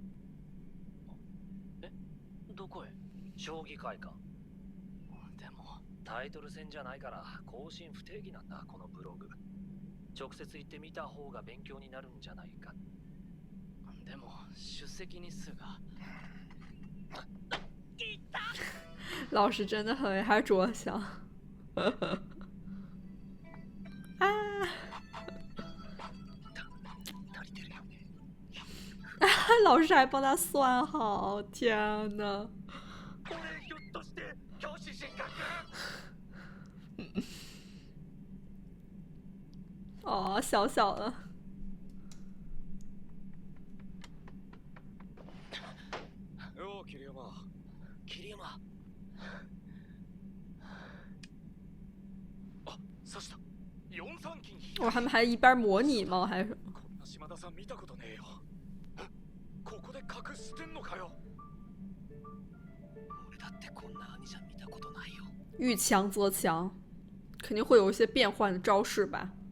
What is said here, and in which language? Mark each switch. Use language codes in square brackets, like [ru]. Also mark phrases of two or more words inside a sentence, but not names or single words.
[ja] え、どこへ？将棋会館。でもタイトル戦じゃないから更新不定期なんだこのブログ。直接行ってみた方が勉強になるんじゃないか。でも出席日数が。 [zh] 老师真的很为他着想。啊！老师还帮他算好，天呐！哦，小小的。 [ja] よう桐山。桐山。あ、刺した。4 三金。 [zh] 哇，他们还一边模拟吗？还是？ [ja] こんな島田さん見たことねえよ。ここで隠してんのかよ。俺だってこんな兄ちゃん見たことないよ。 [zh] 遇强则强，肯定会有一些变换的招式吧。